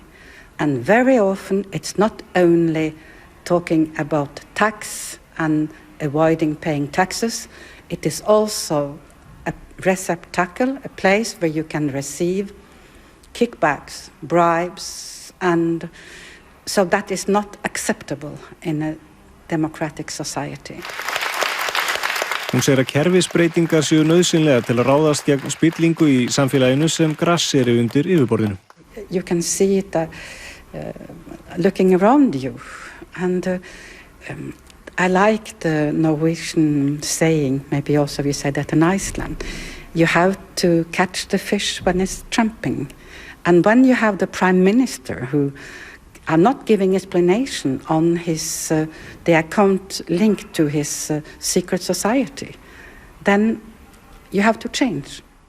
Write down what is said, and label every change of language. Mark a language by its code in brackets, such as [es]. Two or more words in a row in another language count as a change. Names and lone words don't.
[en] And very often it's not only talking about tax and avoiding paying taxes, it is also a receptacle, a place where you can receive kickbacks, bribes, and so that is not acceptable in a democratic society. [is] Hún segir að kerfisbreytingar séu nauðsynlegar til að ráðast gegn spillingu í samfélaginu sem grasseri undir yfirborðinu. [en] You can see it looking around you, and I like the Norwegian saying, maybe also we say that in Iceland, you have to catch the fish when it's jumping. And when you have the Prime Minister who are not giving explanation on his the account linked to his secret society, then you have to change.